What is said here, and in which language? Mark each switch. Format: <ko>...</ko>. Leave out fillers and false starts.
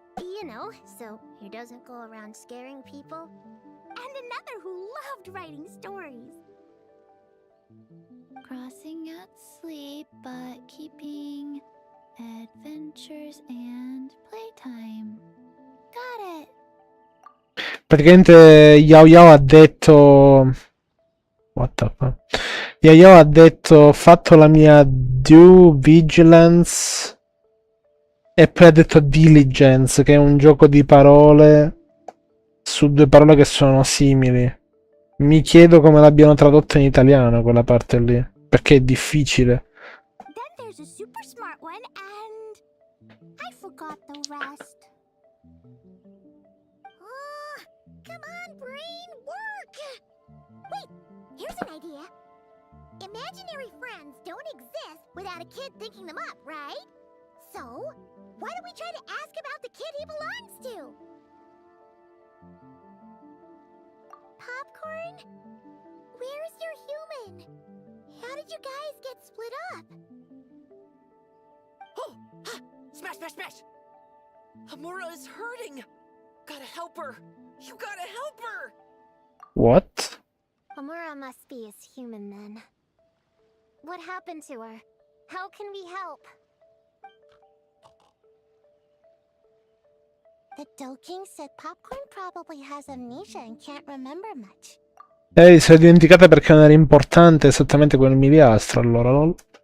<en>You know, so he doesn't go around scaring people. And another who loved writing stories. Crossing out sleep, but keeping adventures and playtime. Got it.</en> <it>Praticamente Yao Yao ha detto...</it> <en>What the fuck?</en> <it>Yao Yao ha detto ho fatto la mia due vigilance e poi ha detto diligence, che è un gioco di parole su due parole che sono simili. Mi chiedo come l'abbiano tradotto in italiano quella parte lì. Perché è difficile.</it> <en>Then there's a super smart one, and I forgot the rest. Oh, come on, brain, work! Wait, here's an idea. Imaginary friends don't exist without a kid thinking them up, right? So, why don't we try to ask about the kid he belongs to? Popcorn? Where's your human? How did you guys get split up? Oh! Ha! Smash, smash, smash! Hamura is hurting! Gotta help her! You gotta help her! What? Amura must be his human then. What happened to her? How can we help? The Doking said Popcorn probably has amnesia and can't remember much.</en> <it>Si è dimenticata perché non era importante esattamente quel miliastro, allora, lol.</it>